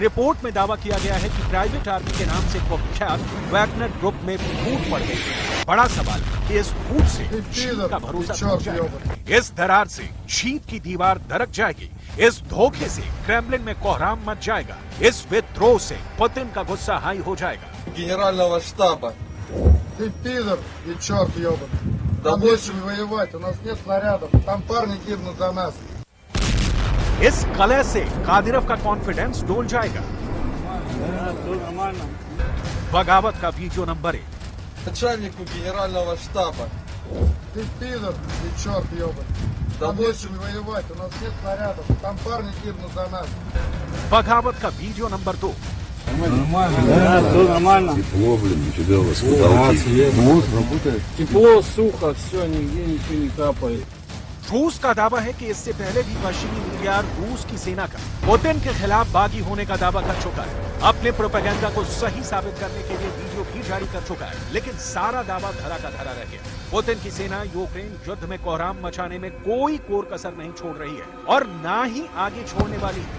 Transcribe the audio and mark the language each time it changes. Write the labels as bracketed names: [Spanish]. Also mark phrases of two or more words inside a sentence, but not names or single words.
[Hindi] रिपोर्ट में दावा किया गया है कि प्राइवेट आर्मी के नाम से कुख्यात वैगनर ग्रुप में फूट पड़ गई। बड़ा सवाल कि इस फूट से शीत का भरोसा टूट जाएगा, इस दरार से शीत की दीवार दरक जाएगी, इस धोखे से क्रेमलिन में कोहराम मच जाएगा, इस विद्रोह से पुतिन का गुस्सा हाई हो जाएगा। [Russian] Генерального штаба. Ты пидор и черт ебаный. Там нечего воевать, у нас нет снарядов. Там парни гибнут за нас. [Hindi] इस कलह से कादिरव का कॉन्फिडेंस डोल जाएगा। बगावत का वीडियो नंबर 1। [Russian] Начальнику генерального штаба. Ты пидор и черт ебаный. Там нечего воевать, у нас нет снарядов. Там парни гибнут за нас. [Hindi] बगावत का वीडियो नंबर 2। [Russian] Нормально. Да, все нормально. Тепло, блин, нифига у вас потолки. Работает. Тепло, сухо, все, нигде ничего не капает. [Hindi] रूस का दावा है कि इससे पहले भी पश्चिमी मीडिया रूस की सेना का पुतिन के खिलाफ बागी होने का दावा कर चुका है। अपने प्रोपेगेंडा को सही साबित करने के लिए वीडियो भी जारी कर चुका है, लेकिन सारा दावा धरा का धरा रह गया। पुतिन की सेना यूक्रेन युद्ध में कोहराम मचाने में कोई कोर कसर नहीं छोड़ रही है और ना ही आगे छोड़ने वाली है।